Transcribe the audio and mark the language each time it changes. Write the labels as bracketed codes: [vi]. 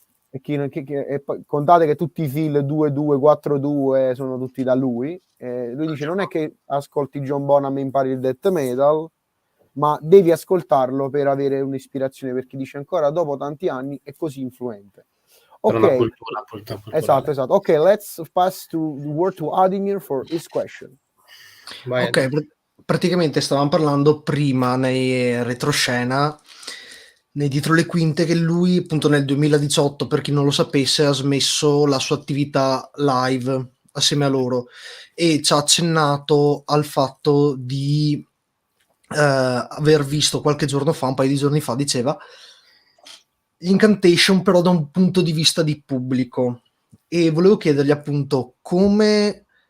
[it] E poi contate che tutti i feel 2-2, 4-2 sono tutti da lui. Lui dice non è che ascolti John Bonham e impari il death metal, ma devi ascoltarlo per avere un'ispirazione, perché dice ancora dopo tanti anni è così influente. Ok, esatto. [en] Ok, let's pass to the word to Adimir for his question. [it] Ok, praticamente stavamo parlando prima nei retroscena, nei dietro le quinte, che lui appunto nel 2018, per chi non lo sapesse, ha smesso la sua attività live assieme a loro, e ci ha accennato al fatto di aver visto qualche giorno fa, un paio di giorni fa, diceva, gli Incantation però da un punto di vista di pubblico, e volevo chiedergli appunto come